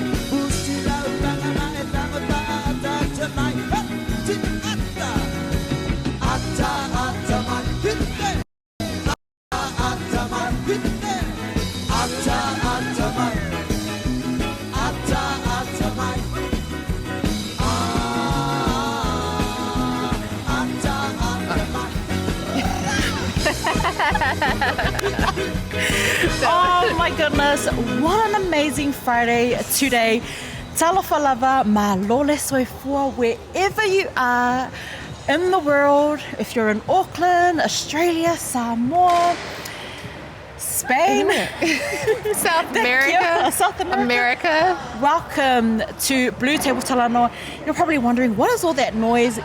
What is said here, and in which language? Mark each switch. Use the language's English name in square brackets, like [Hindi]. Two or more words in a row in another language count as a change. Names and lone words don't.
[English] Pusi lau tanga mai tango ta ata mai, ata mai, hitte, ata mai, hitte, ata mai, ata mai. Oh my goodness, what an amazing Friday today. [Samoan] Talofa lava ma lole soifua [English] wherever you are in the world. If you're in Auckland, Australia, Samoa, Spain, South America. Welcome to BluTable Talanoa. You're probably wondering, what is all that noise?